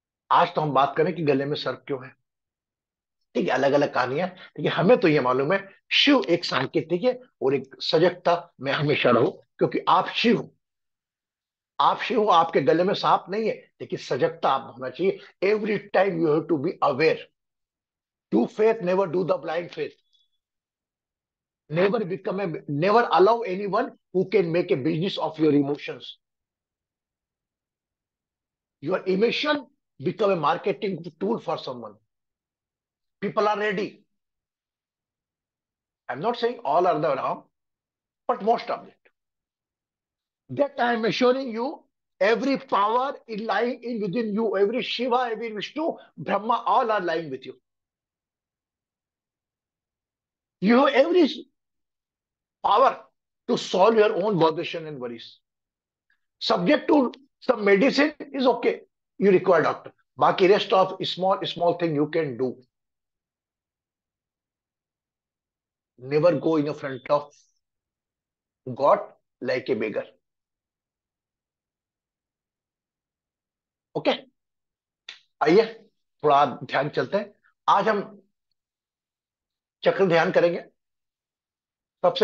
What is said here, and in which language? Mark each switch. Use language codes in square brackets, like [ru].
[hi] आज तो हम बात करें कि गले में सर्प क्यों है। ठीक है, अलग अलग कहानियां, लेकिन हमें तो ये मालूम है शिव एक सांकेतिक है, और एक सजगता में हमेशा रहो, क्योंकि आप शिव हो। आप शिव हो, आपके गले में सांप नहीं है, लेकिन सजगता आप होना चाहिए। [en] Every time you have to be aware. Do faith, never do the blind faith. Never allow anyone who can make a business of your emotions. Your emotion become a marketing tool for someone. People are ready. I'm not saying all are the wrong, but most of it. That I am assuring you, every power is lying in within you. Every Shiva, every Vishnu, Brahma, all are lying with you. You have every power to solve your own botheration and worries. Subject to some medicine is okay. You require doctor. Baki rest of small thing you can do. Never go in front of God like a beggar. Okay? [hi] आइए थोड़ा ध्यान चलते हैं। आज हम चक्र ध्यान करेंगे। सबसे